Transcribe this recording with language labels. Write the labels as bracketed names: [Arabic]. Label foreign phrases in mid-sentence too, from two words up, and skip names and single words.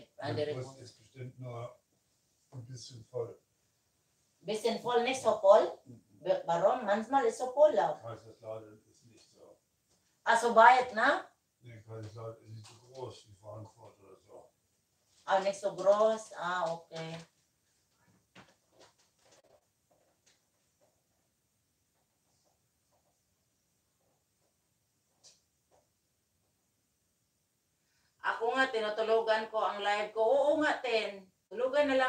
[German] Bus ist bestimmt nur ein bisschen voll. Bisschen voll, nicht so voll. Warum? Manchmal ist so voll auch. Kaiserslautern ist nicht so. So weit, ne? Nee, Kaiserslautern ist nicht so groß wie Frankfurt oder so. Nicht so groß? Okay. [Filipino] Ako nga, tinutulugan ko ang live ko. Oo nga, tulugan na lang.